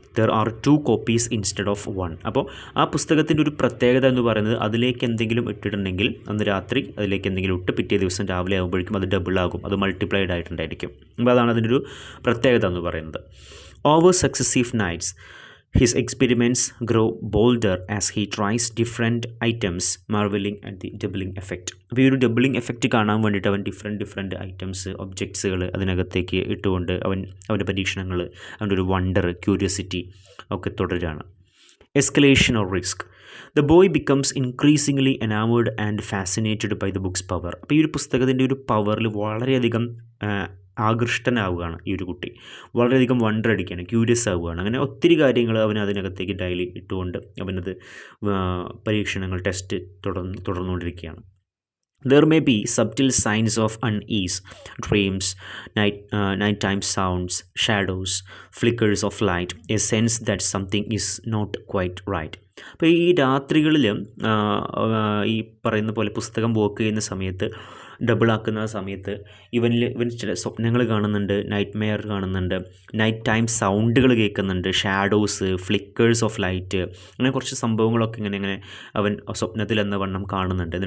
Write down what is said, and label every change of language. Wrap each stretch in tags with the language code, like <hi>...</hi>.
<en>There are 2 copies instead of 1.</en> <ml>അപ്പോൾ ആ പുസ്തകത്തിൻ്റെ ഒരു പ്രത്യേകത എന്ന് പറയുന്നത് അതിലേക്ക് എന്തെങ്കിലും ഇട്ടിട്ടുണ്ടെങ്കിൽ അന്ന് രാത്രി അതിലേക്ക് എന്തെങ്കിലും ഇട്ട് പിറ്റേ ദിവസം രാവിലെ ആകുമ്പോഴേക്കും അത് ഡബിളാകും, അത് മൾട്ടിപ്ലൈഡ് ആയിട്ടുണ്ടായിരിക്കും. അപ്പോൾ അതാണ് അതിൻ്റെ ഒരു പ്രത്യേകത എന്ന് പറയുന്നത്.</ml> <en>Over successive nights His experiments grow bolder as he tries different items, marveling at the doubling effect.</en> <ml>അപ്പോൾ ഈ ഒരു ഡബിളിംഗ് എഫക്റ്റ് കാണാൻ വേണ്ടിയിട്ട് അവൻ ഡിഫറെൻറ്റ് ഐറ്റംസ് ഒബ്ജക്ട്സുകൾ അതിനകത്തേക്ക് ഇട്ടുകൊണ്ട് അവൻ്റെ പരീക്ഷണങ്ങൾ, അവൻ്റെ ഒരു വണ്ടർ, ക്യൂരിയോസിറ്റി ഒക്കെ തുടരുകയാണ്.</ml> <en>Escalation or risk. The boy becomes increasingly enamoured and fascinated by the book's power.</en> <ml>അപ്പോൾ ഈ ഒരു പുസ്തകത്തിൻ്റെ ഒരു പവറിൽ വളരെയധികം ആകൃഷ്ടനാവുകയാണ് ഈ ഒരു കുട്ടി. വളരെയധികം വണ്ടർ അടിക്കുകയാണ്, ക്യൂരിയസ് ആവുകയാണ്. അങ്ങനെ ഒത്തിരി കാര്യങ്ങൾ അവൻ അതിനകത്തേക്ക് ഡെയിലി ഇട്ടുകൊണ്ട് അവനത് പരീക്ഷണങ്ങൾ, test തുടർന്നുകൊണ്ടിരിക്കുകയാണ്.</ml> <en>There may be subtle signs of unease, dreams, nighttime sounds, shadows, flickers of light, a sense that something is not quite right.</en> <ml>അപ്പോൾ ഈ രാത്രികളിൽ ഈ പറയുന്ന പോലെ പുസ്തകം വർക്ക് ചെയ്യുന്ന സമയത്ത്, ഡബിളാക്കുന്ന സമയത്ത് ഇവൻ ചില സ്വപ്നങ്ങൾ കാണുന്നുണ്ട്, നൈറ്റ് മെയർ കാണുന്നുണ്ട്, നൈറ്റ് ടൈം സൗണ്ടുകൾ കേൾക്കുന്നുണ്ട്, ഷാഡോസ്, ഫ്ലിക്കേഴ്സ് ഓഫ് ലൈറ്റ്, അങ്ങനെ കുറച്ച് സംഭവങ്ങളൊക്കെ ഇങ്ങനെ അവൻ സ്വപ്നത്തിൽ എന്ന വണ്ണം കാണുന്നുണ്ട്.</ml>